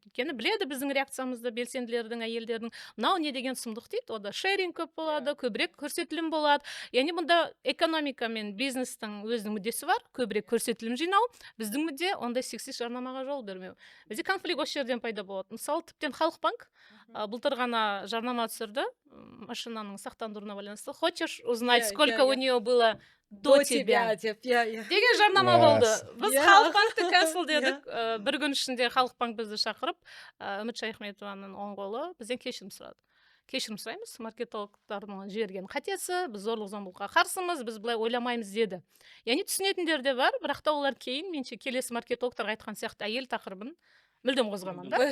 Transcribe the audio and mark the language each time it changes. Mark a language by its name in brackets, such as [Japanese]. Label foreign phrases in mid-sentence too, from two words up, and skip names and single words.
[Kazakh] Өйткені біледі біздің реакциямызды белсенділердің, әйелдердің, мынау не деген сұмдық дейді, ода шеринг көп болады, көбірек көрсетілім болады. Яғни мұнда экономика мен бизнестің өзінің мүддесі бар, көбірек көрсетілім жинау. Біздің мүдде ондай сексист жарнамаға жол бермеу. Бізде конфликт осы жерден пайда болады. Мысалы, тіптен Халықбанк былтыр ғана жарнама түсірді, машинаның сақтандыруына байланысты. [Russian] Хочешь узнать, сколько у нее было до тебя [Kazakh] деп деген жарнама болды. Біз Халықбанкты cancel дедік. Бір күн ішінде Халықбанк бізді шақырып, Үміт Шайхметованың оң қолы бізден кешірім сұрады. Кешірім сұраймыз, маркетологтардың жіберген қатесі, біз зорлық-зомбылыққа қарсымыз, біз былай ойламаймыз деді. Яғни түсінетіндер де бар, бірақ та олар кейін менше келесі маркетологтарға айтқан сияқты әйел тақырыбын мүлдем қозғаман да.